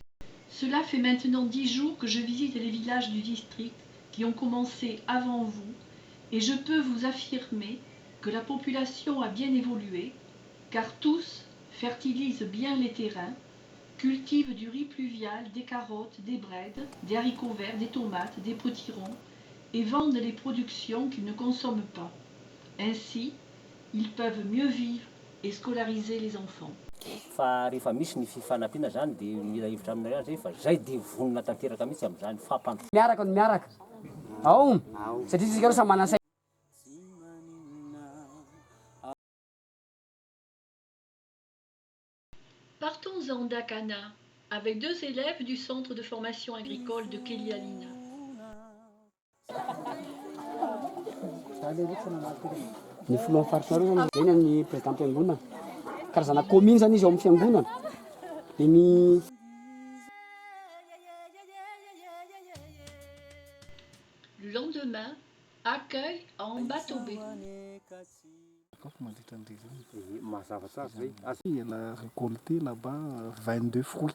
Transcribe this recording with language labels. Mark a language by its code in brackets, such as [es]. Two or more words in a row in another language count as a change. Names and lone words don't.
[fr] Cela fait maintenant 10 jours que je visite les villages du district qui ont commencé avant vous et je peux vous affirmer que la population a bien évolué car tous fertilisent bien les terrains, cultivent du riz pluvial, des carottes, des brèdes, des haricots verts, des tomates, des potirons et vendent les productions qu'ils ne consomment pas. Ainsi, ils peuvent mieux vivre et scolariser les enfants. [mg] Fa rehefa misy ny fifanampiana zany dia mila hevitra aminareo zay fa zay dia vonona tanteraka mihitsy amin'izany fampanto. Miaraka ny miaraka. Ao. Satria tsika samy manana say. [fr] Partons en Dakana avec 2 élèves du centre de formation agricole de Kelialina. [mg] Ny filohan'ny faritsanareo zany zay ny président-mpiangonana. Karazana commune zany izy ao amin'ny fiangonana. [fr] Le lendemain, accueil à Ambatobé. Elle a récolté là-bas 22 fruits.